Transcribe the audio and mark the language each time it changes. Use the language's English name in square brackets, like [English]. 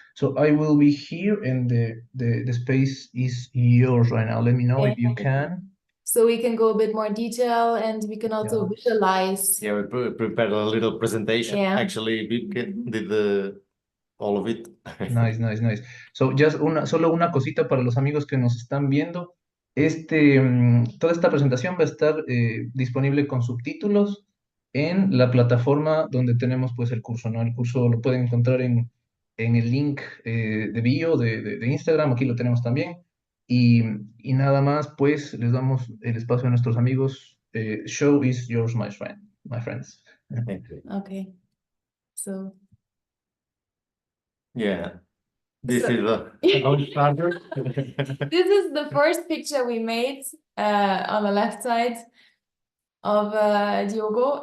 [English] So I will be here, and the space is yours right now. Let me know if you can. So we can go a bit more detail, and we can also visualize. Yeah, we prepared a little presentation. Yeah. Actually, Wiebke did all of it. Nice, nice, nice. [Spanish] So, solo una cosita para los amigos que nos están viendo. Toda esta presentación va a estar disponible con subtítulos en la plataforma donde tenemos pues el curso, ¿no? El curso lo pueden encontrar en el link de bio de Instagram, aquí lo tenemos también. Y nada más, pues les damos el espacio a nuestros amigos. [English] Show is yours, my friends. Okay. So. Yeah, this So- is how it started. This is the first picture we made on the left side of Diogo.